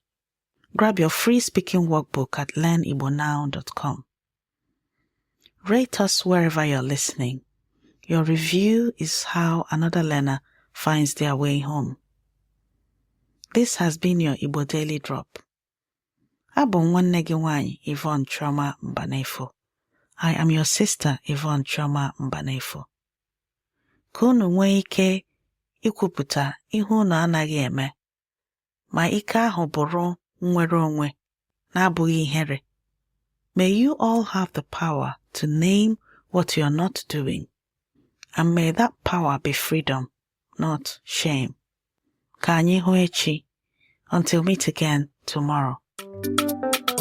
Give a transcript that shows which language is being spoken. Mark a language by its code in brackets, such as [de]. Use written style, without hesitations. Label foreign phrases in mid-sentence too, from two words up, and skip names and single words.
[en] Grab your free speaking workbook at learnigbonow.com. Rate us wherever you're listening. Your review is how another learner finds their way home. This has been your Igbo Daily Drop. [ig] Abụ m nwanne gị nwanyị Yvonne Chioma Mbanefo. [en] I am your sister Yvonne Chioma Mbanefo. [ig] Ka unu nwee ike ikwupụta ihe unu anaghị eme, ma ike ahụ bụrụ nnwere onwe na-abụghị ihere. [en] May you all have the power to name what you are not doing, and may that power be freedom, not shame. [ig] Ka anyị hụ echi. [en] Until we meet again tomorrow.